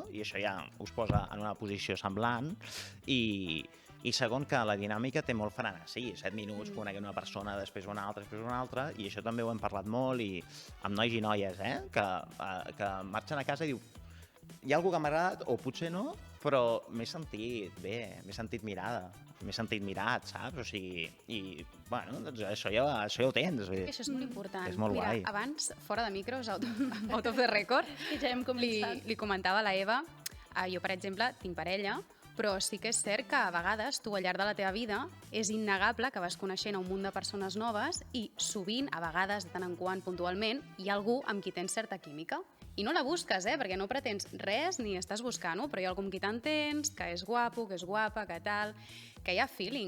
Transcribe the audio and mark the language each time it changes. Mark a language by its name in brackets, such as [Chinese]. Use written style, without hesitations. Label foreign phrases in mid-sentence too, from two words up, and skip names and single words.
[Catalan] I això ja us posa en una posició semblant, i segon, que la dinàmica té molt frenesí, 7 minuts, coneguem una persona, després una altra, i això també ho hem parlat molt, i amb nois i noies, que marxen a casa i diu, hi ha algú que m'ha agradat, o potser no, però m'he sentit bé, m'he sentit mirada, m'he sentit mirat, saps? O sigui, i, bueno, doncs això ja ho tens. Això és molt important. És molt guai. Mira, abans, fora de micros, [English] out of the record, [Catalan] Que ja hem començat. li comentava a la Eva, jo, per exemple, tinc parella, Però sí que és cert que a vegades tu al llarg de la teva vida és innegable que vas coneixent a un munt de persones noves i sovint, a vegades, de tant en quant, puntualment, hi ha algú amb qui tens certa química. I no la busques, perquè no pretens res ni estàs buscant-ho, però hi ha algú amb qui t'entens, que és guapo, que és guapa, que tal, que hi ha feeling.